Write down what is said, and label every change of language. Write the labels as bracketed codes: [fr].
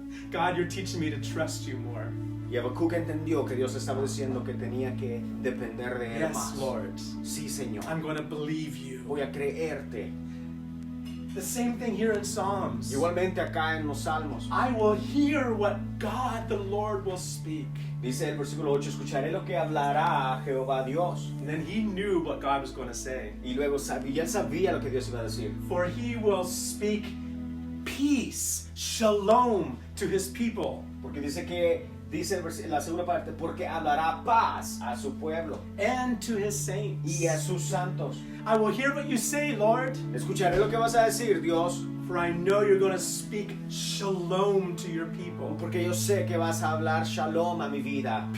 [en] God, you're teaching me to trust you more. [es] Y Habacuc entendió que Dios estaba diciendo que tenía que depender de él [en] Yes, [es] más. [en] Lord. [es] Sí, Señor. [en] I'm going to believe you. [es] Voy a creerte. [en] The same thing here in Psalms. [es] Igualmente acá en los Salmos. [en] I will hear what God the Lord will speak. [es] Dice el versículo 8, escucharé lo que hablará Jehová Dios. [en] And then he knew what God was going to say. [es] Y luego él sabía lo que Dios iba a decir. [en] For he will speak peace, shalom to his people. [es] Porque dice la segunda parte, porque hablará paz a su pueblo [en] And to his saints. [es] y a sus santos. [en] I will hear what you say, Lord. [es] Escucharé lo que vas a decir, Dios, [en] For I know you're going to speak shalom to your people. [es] porque yo sé que vas a hablar shalom a mi vida.